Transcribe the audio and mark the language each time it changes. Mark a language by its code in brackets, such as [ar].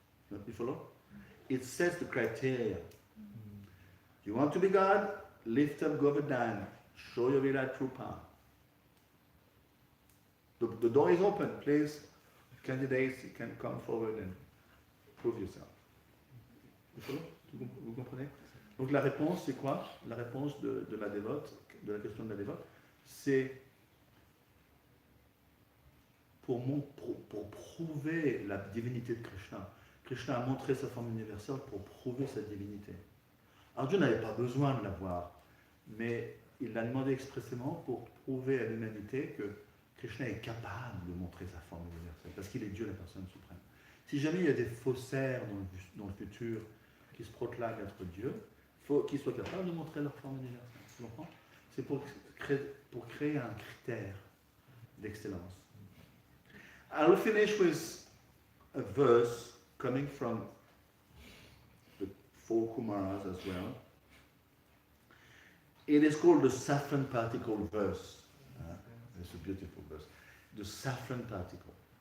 [en] You follow? It sets the criteria. You want to be God? Lift up Govardhan. Show your Virat Rupa. The door is open. Please, candidates, you can come forward and prove yourself. You follow? [fr] Vous comprenez? Donc la réponse, c'est quoi? La réponse de la dévote, de la question de la dévote, c'est pour prouver la divinité de Krishna. Krishna a montré sa forme universelle pour prouver sa divinité. Arjuna n'avait pas besoin de la voir, mais il l'a demandé expressément pour prouver à l'humanité que Krishna est capable de montrer sa forme universelle, parce qu'il est Dieu, la personne suprême. Si jamais il y a des faussaires dans le futur qui se proclament être Dieu, il faut qu'ils soient capables de montrer leur forme universelle. Tu comprends? C'est pour créer un critère d'excellence. [en] I'll finish with a verse coming from the four Kumaras as well. It is called the saffron particle verse. It's a beautiful verse. The saffron particle.